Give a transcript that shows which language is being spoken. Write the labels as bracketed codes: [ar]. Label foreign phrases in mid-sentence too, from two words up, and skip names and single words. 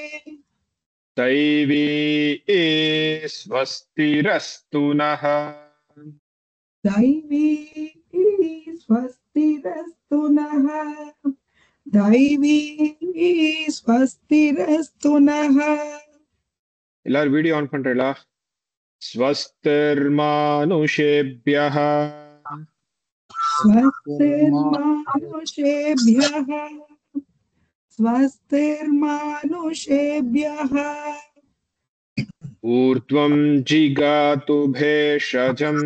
[sa] दैवी स्वस्तिरस्तु नः दैवी स्वस्तिरस्तु नः दैवी स्वस्तिरस्तु नः [ta] எல்லாரும் [en] video on [ta] பண்றீங்களா स्वस्तिर्मानुषेभ्यः [sa] स्वस्तिर्मानुषेभ्यः स्वस्तिर्मानुषेभ्यः ऊर्ध्वं जिगातु भेषजम्